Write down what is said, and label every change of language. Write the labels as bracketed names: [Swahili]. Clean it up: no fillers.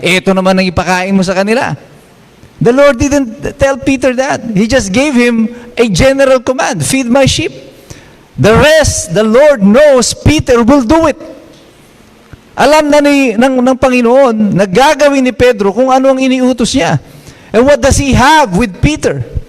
[Filipino] Ito naman ang ipakain mo sa kanila. [English] The Lord didn't tell Peter that. He just gave him a general command, feed my sheep. The rest, the Lord knows Peter will do it. [Filipino] Alam na ng Panginoon na gagawin ni Pedro kung ano ang iniutos niya. [English] And what does he have with Peter?